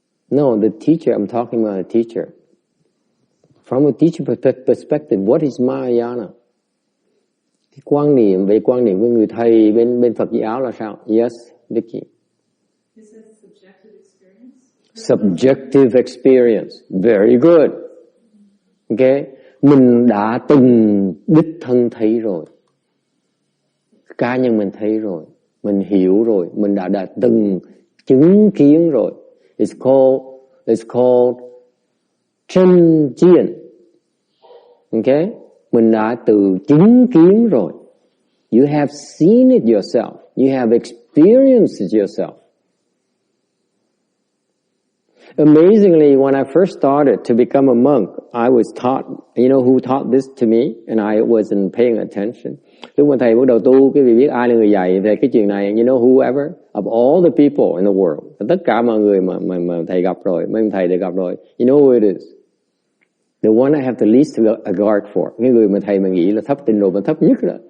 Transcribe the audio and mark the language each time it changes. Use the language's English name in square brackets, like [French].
[English] No, the teacher, I'm talking about a teacher. From a teacher perspective, what is Mahayana? [Vietnamese] Cái quan niệm của người thầy bên Phật giáo là sao? [English] Yes, Vicky. It says subjective experience. Subjective experience. Very good. Okay? [Vietnamese] Mình đã từng đích thân thấy rồi. Cá nhân mình thấy rồi. Mình hiểu rồi. Mình đã từng chứng kiến rồi. [English] It's called [Vietnamese] chân chiên. Okay? Mình đã tự chứng kiến rồi. [English] You have seen it yourself. You have experienced it yourself. Amazingly, when I first started to become a monk, I was taught, you know who taught this to me? And I wasn't paying attention. [Vietnamese] Lúc mà thầy bắt đầu tu, cái vị biết ai là người dạy về cái chuyện này, [English] you know whoever, of all the people in the world, [Vietnamese] tất cả mọi người mà thầy gặp rồi, mấy thầy thầy gặp rồi, [English] you know who it is? The one I have the least regard for. [Vietnamese] Cái người mà thầy mà nghĩ là thấp trình độ mà thấp nhất đó.